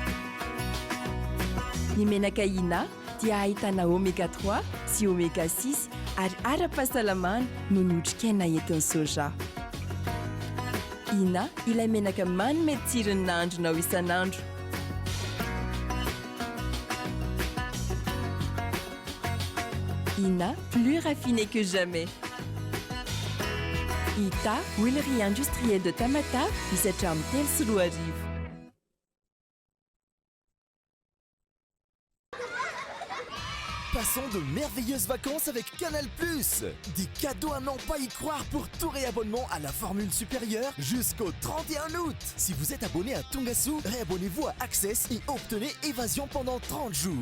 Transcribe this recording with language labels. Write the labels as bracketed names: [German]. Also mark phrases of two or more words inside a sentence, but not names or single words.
[Malagasy] Ny menaka Ina dia ahitana oméga 3 sy oméga 6 ary ara-pahasalamana no ny otrikaina entin'ny soja. Ina ilay menaka manome tsirony nahandronao isan'andro. Ina, [French] plus raffiné que jamais. [Malagasy] Ita, [French] huilerie industrielle de Tamatave, [Malagasy] misatra amin'ny telo sy roa arivo. [French] Passons de merveilleuses vacances avec Canal+. Des cadeaux à n'en pas y croire pour tout réabonnement à la formule supérieure jusqu'au 31 août. Si vous êtes abonné à Tungasu, réabonnez-vous à Access et obtenez Évasion pendant 30 jours.